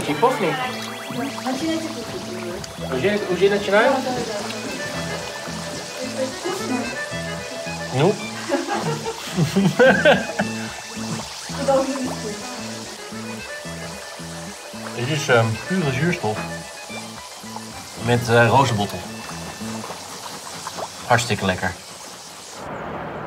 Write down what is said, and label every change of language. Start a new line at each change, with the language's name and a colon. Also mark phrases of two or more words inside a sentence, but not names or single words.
Russian: Щиповник? Начинайте кушать. Уже начинаем? Да. Это вкусно? Ну? Вы должны вкус.
Dutch: Het is pure zuurstof met rozenbottel. Hartstikke lekker.